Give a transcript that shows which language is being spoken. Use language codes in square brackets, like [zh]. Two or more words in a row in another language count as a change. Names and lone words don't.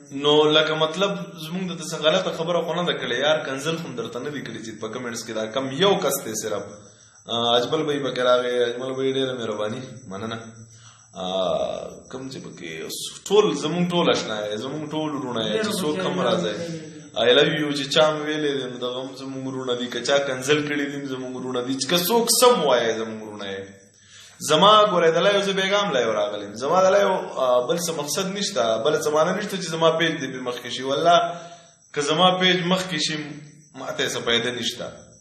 [ps] نو لکه مطلب زمونږ د څه غلطه خبره خو نه ده کړې یار کنزل خو درته نه دي کړي چې په کمنټس کې دا کم یو کس دی صرف اجمل بھائی پکې راغی اجمل بھائی ډېره مهرباني مننه کوم چې پکې ټول زمونږ ټول اشنا یې زمونږ ټول وروڼه یې چې څوک هم راځي [en] I love you [ps] چې چا مې ویلې دي نو دغه هم زمونږ وروڼه دي که چا کنزل کړي دي زمونږ وروڼه دي که څوک سم وایي زمونږ وروڼه یې زما ګورې دله یو زه بیګام لا یو راغلم زما دله یو بل څه مقصد نشته بل څه معنی نشته چې زما پیج دې پې مخکې شي والله که زما پیج مخکې شي ماته څه پیدا نشته